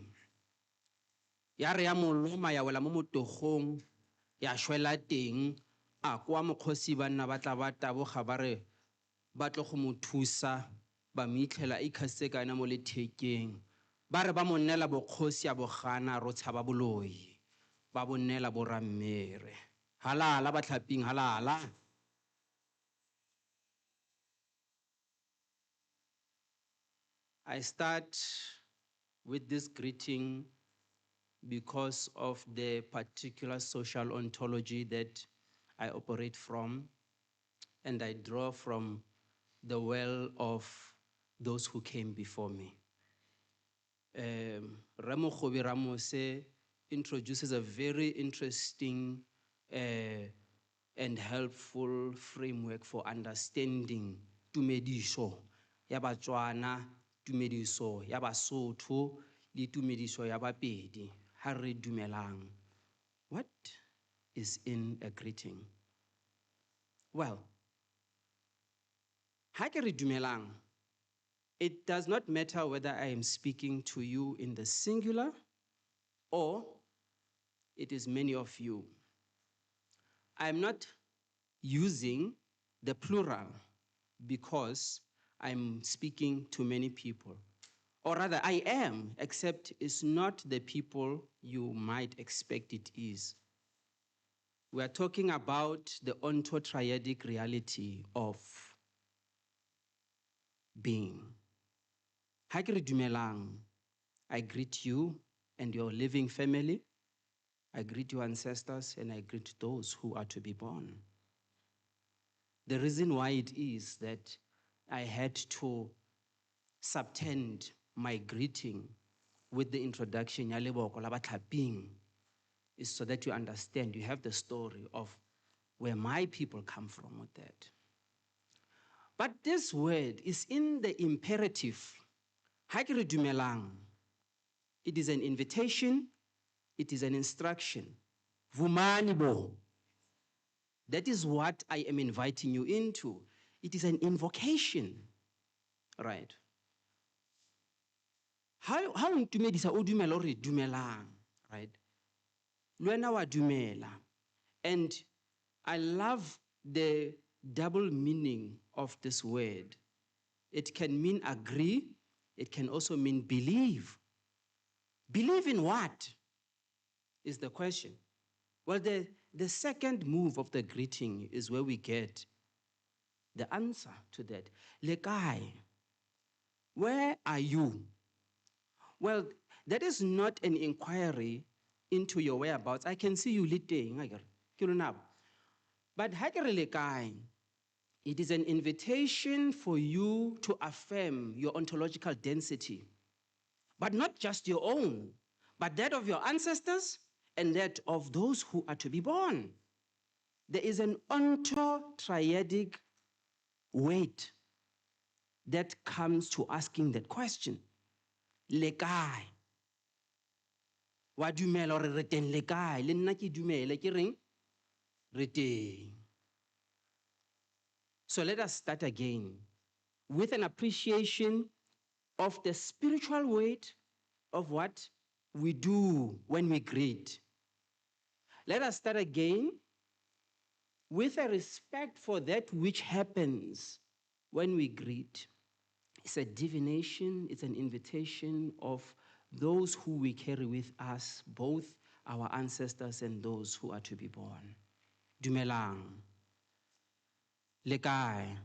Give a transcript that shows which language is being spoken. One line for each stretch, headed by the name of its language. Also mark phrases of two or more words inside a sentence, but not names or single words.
Tswana: Ya re ya moloma ya wela mo motogong, ya shwela teng, a kwa mokgosi banna ba tla ba taboga ba re ba tlo go mo thusa, ba mo itlhela ikhasitse ka ena mo lethekeng. Ba re ba mo nnela bokgosi a bogana ro tshaba boloi. Ba bo nnela borammere. Halala batlhaping, halala.
English: I start with this greeting because of the particular social ontology that I operate from, and I draw from the well of those who came before me. Ramo Khobi Ramose introduces a very interesting and helpful framework for understanding
Tswana: tumediso ya Batswana, tumediso ya Basotho, le tumediso ya Bapedi.
Southern Sotho: Ha re dumelang.
English: What is in a greeting? Well,
Southern Sotho: ha ke re dumelang,
English: it does not matter whether I am speaking to you in the singular or it is many of you. I'm not using the plural because I'm speaking to many people. Or rather, I am, except it's not the people you might expect it is. We are talking about the ontotriadic reality of being.
Southern Sotho: Ha ke re dumelang,
English: I greet you and your living family. I greet your ancestors and I greet those who are to be born. The reason why it is that I had to subtend my greeting with the introduction
Tswana: ya leboko la batlhaping
English: is so that you understand, you have the story of where my people come from with that. But this word is in the imperative.
Southern Sotho: Ha ke re dumelang,
English: it is an invitation, it is an instruction.
Zulu: Vumani bo.
English: That is what I am inviting you into. it is an invocation, right?
Southern Sotho: How ntumedisa o dumela o re dumelang, right? Le wena wa dumela.
English: And I love the double meaning of this word. It can mean agree, it can also mean believe. Believe in what is the question? Well, the second move of the greeting is where we get the answer to that.
Southern Sotho: Le kae?
English: Where are you? Well, that is not an inquiry into your whereabouts. I can see you
Southern Sotho: le teng,
English: but
Southern Sotho: ha ke re le kae,
English: it is an invitation for you to affirm your ontological density, but not just your own, but that of your ancestors and that of those who are to be born. There is an onto-triadic weight that comes to asking that question.
Southern Sotho: Le kae? Wa dumela hore re teng le kae? Le nna ke dumele ke reng? Re teng.
English: So let us start again with an appreciation of the spiritual weight of what we do when we greet. Let us start again with a respect for that which happens when we greet. It's a divination, it's an invitation of those who we carry with us, both our ancestors and those who are to be born.
Southern Sotho: Dumelang. Le kae?